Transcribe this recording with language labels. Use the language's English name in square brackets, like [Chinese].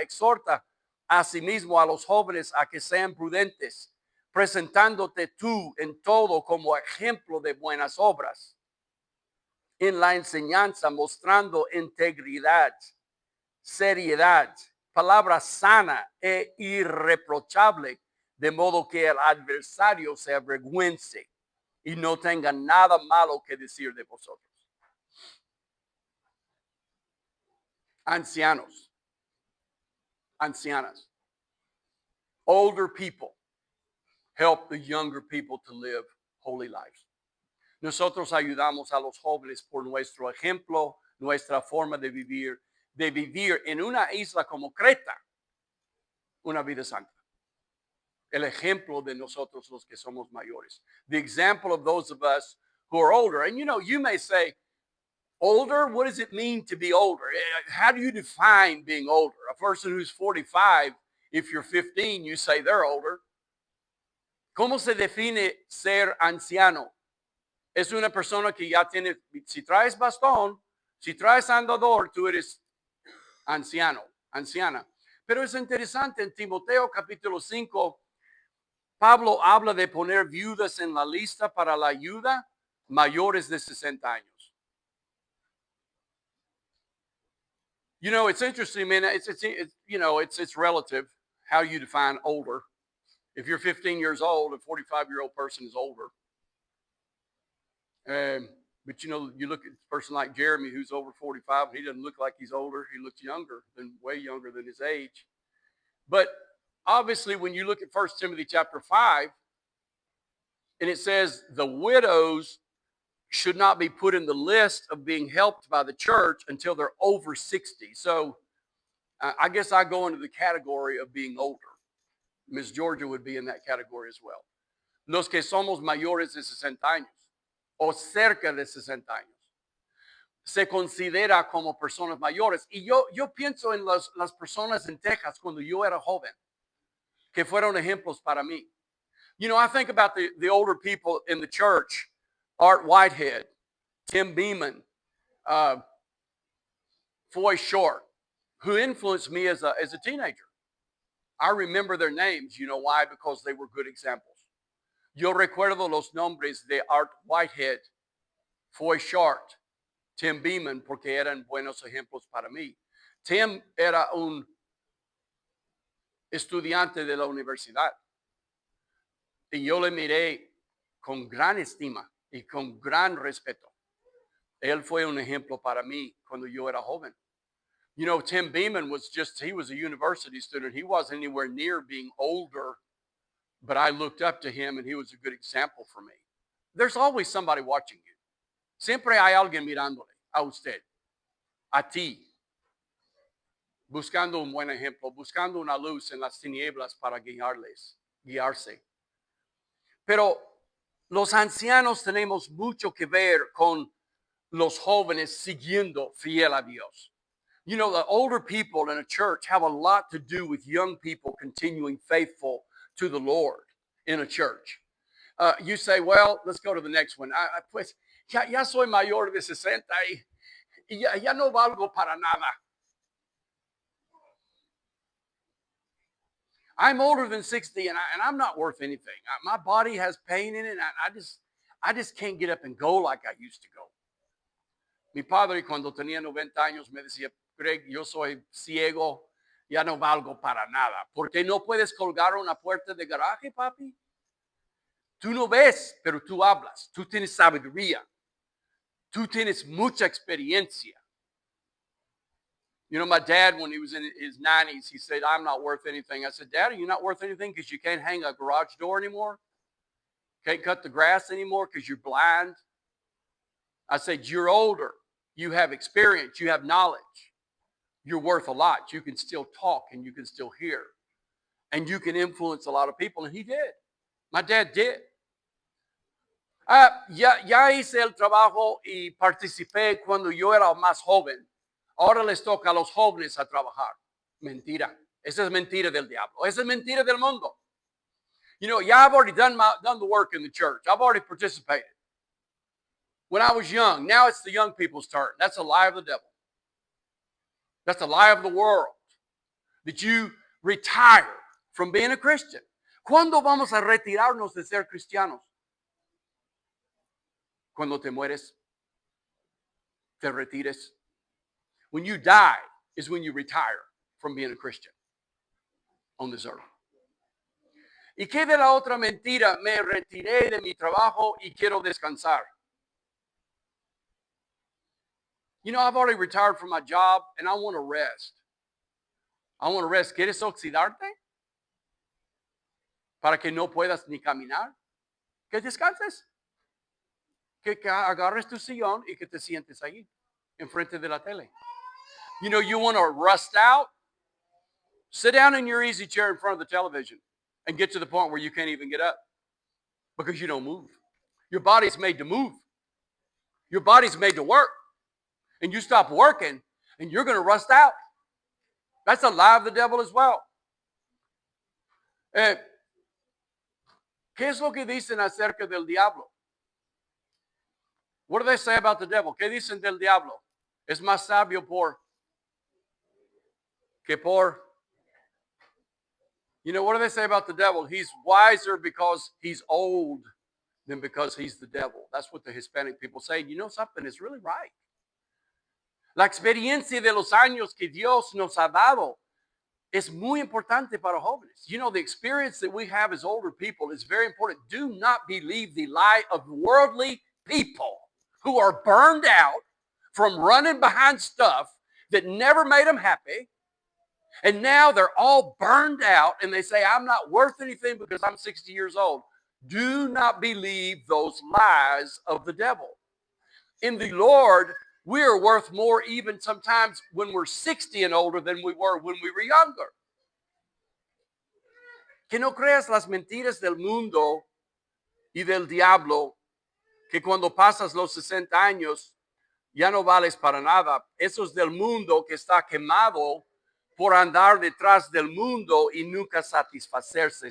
[Spanish] Exhorta asimismo a los jóvenes a que sean prudentes, presentándote tú en todo como ejemplo de buenas obras, en la enseñanza mostrando integridad, seriedad, palabra sana e irreprochable, de modo que el adversario se avergüence y no tenga nada malo que decir de vosotros. Ancianos, ancianas, [English] older people help the younger people to live holy lives. [Spanish] Nosotros ayudamos a los jóvenes por nuestro ejemplo, nuestra forma de vivir en una isla como Creta, una vida santa. El ejemplo de nosotros los que somos mayores. [English] The example of those of us who are older. And you know, you may say, older, what does it mean to be older? How do you define being older? A person who's 45, if you're 15, you say they're older. [Spanish] ¿Cómo se define ser anciano? Es una persona que ya tiene, si traes bastón, si traes andador, tú eres anciano, anciana. Pero es interesante, en Timoteo capítulo 5, Pablo habla de poner viudas en la lista para la ayuda mayores de 60 años. [English] You know, it's interesting, man. It's you know, it's relative how you define older. If you're 15 years old, a 45-year-old person is older. But you know, you look at a person like Jeremy who's over 45, and he doesn't look like he's older. He looks younger, way younger than his age. But obviously, when you look at 1 Timothy chapter 5, and it says the widows should not be put in the list of being helped by the church until they're over 60. So I guess I go into the category of being older. Miss Georgia would be in that category as well. [Spanish] Los que somos mayores de 60 años o cerca de 60 años se considera como personas mayores. Y yo pienso en las personas en Texas cuando yo era joven, que fueron ejemplos para mí. You know, I think about the older people in the church, Art Whitehead, Tim Beeman, Foy Short, who influenced me as a teenager. I remember their names. You know why? Because they were good examples. Yo recuerdo los nombres de Art Whitehead, Foy Short, Tim Beeman, porque eran buenos ejemplos para mí. Tim era un estudiante de la universidad. Y yo le miré con gran estima y con gran respeto. Él fue un ejemplo para mí cuando yo era joven. [English] You know, Tim Beeman he was a university student. He wasn't anywhere near being older, but I looked up to him and he was a good example for me. There's always somebody watching you. [Spanish] Siempre hay alguien mirándole a usted, a ti, buscando un buen ejemplo, buscando una luz en las tinieblas para guiarse. Pero los ancianos tenemos mucho que ver con los jóvenes siguiendo fiel a Dios. [English] You know, the older people in a church have a lot to do with young people continuing faithful to the Lord in a church. You say, well, let's go to the next one. [Spanish] Pues ya soy mayor de 60 y ya no valgo para nada. [English] I'm older than 60 and I'm not worth anything. My body has pain in it. And I just can't get up and go like I used to go. [Spanish] Mi padre cuando tenía 90 años me decía, Greg, yo soy ciego, ya no valgo para nada. ¿Por qué no puedes colgar una puerta de garaje, papi? Tú no ves, pero tú hablas. Tú tienes sabiduría. Tú tienes mucha experiencia. [English] You know, my dad, when he was in his 90s, he said, I'm not worth anything. I said, Dad, are you not worth anything because you can't hang a garage door anymore? Can't cut the grass anymore because you're blind? I said, you're older. You have experience. You have knowledge. You're worth a lot. You can still talk and you can still hear. And you can influence a lot of people. And he did. My dad did. [Spanish] Ya hice el trabajo y participé cuando yo era más joven. Ahora les toca a los jóvenes a trabajar. Mentira. Esa es mentira del diablo. Esa es mentira del mundo. [English] You know, yeah, I've already done the work in the church. I've already participated. When I was young, now it's the young people's turn. That's a lie of the devil. That's a lie of the world. That you retire from being a Christian. [Spanish] ¿Cuándo vamos a retirarnos de ser cristianos? Cuando te mueres, te retires. [English] When you die is when you retire from being a Christian on this earth. [Spanish] ¿Y qué de la otra mentira? Me retiré de mi trabajo y quiero descansar. [English] You know, I've already retired from my job and I want to rest. I want to rest. [Spanish] ¿Quieres oxidarte? Para que no puedas ni caminar. Que descanses. Que agarres tu sillón y que te sientes ahí, enfrente de la tele. [English] You know, you want to rust out? Sit down in your easy chair in front of the television and get to the point where you can't even get up because you don't move. Your body's made to move. Your body's made to work. And you stop working and you're going to rust out. That's a lie of the devil as well. [Spanish] ¿Qué es lo que dicen acerca del diablo? [English] What do they say about the devil? [Spanish] ¿Qué dicen del diablo? Es más sabio que por. [English] You know, what do they say about the devil? He's wiser because he's old than because he's the devil. That's what the Hispanic people say. You know something? It's really right. [Spanish] La experiencia de los años que Dios nos ha dado es muy importante para jóvenes. [English] You know, the experience that we have as older people is very important. Do not believe the lie of worldly people. who are burned out from running behind stuff that never made them happy. And now they're all burned out and they say, I'm not worth anything because I'm 60 years old. Do not believe those lies of the devil. In the Lord, we are worth more even sometimes when we're 60 and older than we were when we were younger. [Spanish] Que no creas las mentiras del mundo y del diablo, que cuando pasas los 60 años ya no vales para nada. Eso es del mundo que está quemado por andar detrás del mundo y nunca satisfacerse.